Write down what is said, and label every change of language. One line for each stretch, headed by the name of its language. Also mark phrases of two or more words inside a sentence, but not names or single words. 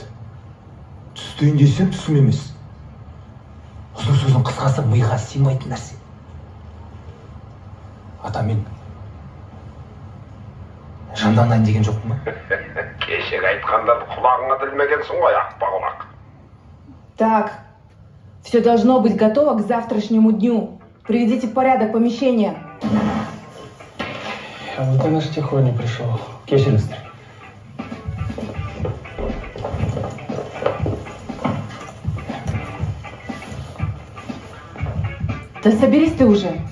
Kazakh: Түстейін десем түсім емес. Ұзын сөздің қысқасы миға сыймайтын нәрсе. Ата, мен жанданайын деген жоқпын ба? Кешегі айтқандан құлағыңа ілмегенсің ғой, ақпақұлақ.
Russian: Так, все должно быть готово к завтрашнему дню. Приведите в порядок помещение. А вот и наш Тихоня пришел.
Kazakh: Кешіріңіздер.
Russian: Да соберись ты уже.